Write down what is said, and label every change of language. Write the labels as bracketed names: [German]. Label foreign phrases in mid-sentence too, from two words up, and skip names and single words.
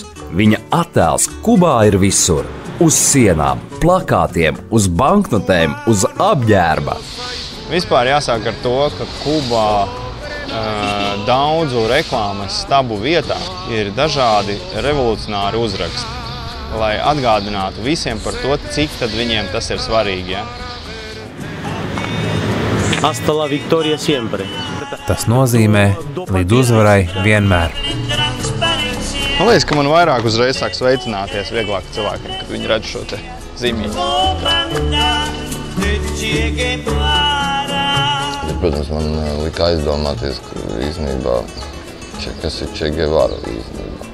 [Latvian] Viņa attēls Kubā ir visur – uz sienām, plakātiem, uz banknotēm, uz apģērba. Vispār jāsāk ar to, ka Kubā daudzu reklāmas stabu vietā ir dažādi revolucionāri uzraksti, lai atgādinātu visiem par to, cik tad viņiem tas ir svarīgi. Ja? [Spanish] Hasta la victoria siempre. [Latvian] Tas nozīmē līdz uzvarai vienmēr. Man liekas, ka man vairāk uzreiz sāk sveicināties vieglāk cilvēkiem, kad viņi redz šo te zīmīti. Protams, man lika aizdomāties, ka īstenībā, kas ir Che Guevara īstenībā.